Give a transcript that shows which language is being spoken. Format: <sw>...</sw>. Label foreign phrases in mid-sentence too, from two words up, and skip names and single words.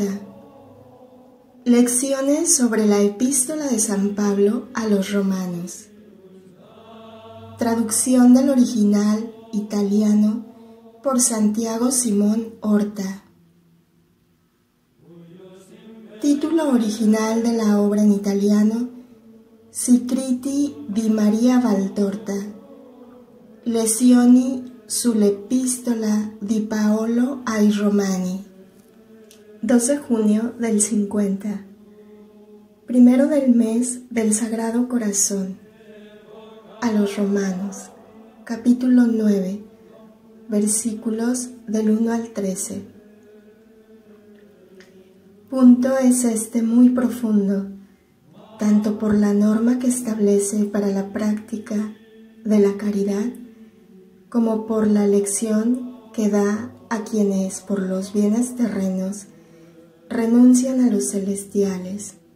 <es>Lecciones sobre la Epístola de San Pablo a los Romanos. Traducción del original italiano por Santiago Simón Horta. Título original de la obra en italiano: Scritti di Maria Valtorta, Lezioni sull'Epistola di Paolo ai Romani. 2 de junio del 50, primero del mes del Sagrado Corazón. A los Romanos, capítulo 9, versículos del 1 al 13. Punto es este muy profundo, tanto por la norma que establece para la práctica de la caridad, como por la lección que da a quienes por los bienes terrenos renuncian a los celestiales.</es>